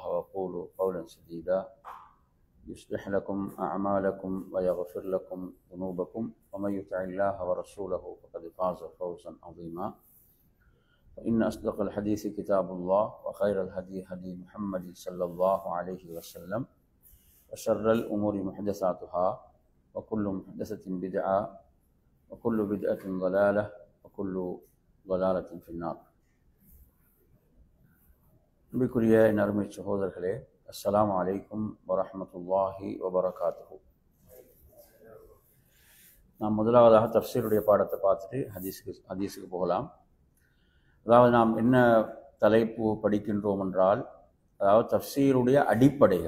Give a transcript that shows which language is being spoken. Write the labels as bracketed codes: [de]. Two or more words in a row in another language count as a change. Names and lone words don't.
[ar] وقولوا قولا سديدا يصلح لكم أعمالكم ويغفر لكم ذنوبكم ومن يطع الله ورسوله فقد فاز فوزا عظيما فإن أصدق الحديث كتاب الله وخير الهدي هدي محمد صلى الله عليه وسلم وشر الأمور محدثاتها وكل محدثة بدعة وكل بدعة ضلالة وكل ضلالة في النار. [ta] அன்பிற்குரிய என் அருமை சகோதரர்களே, [ar] السلام عليكم ورحمة الله وبركاته. [ta] நாம் முதலாவதாக தஃப்சீருடைய பாடத்தை பார்த்துட்டு ஹதீஸுக்கு போகலாம். அதாவது நாம் என்ன தலைப்பு படிக்கின்றோம் என்றால், அதாவது தஃப்சீருடைய அடிப்படைகள்.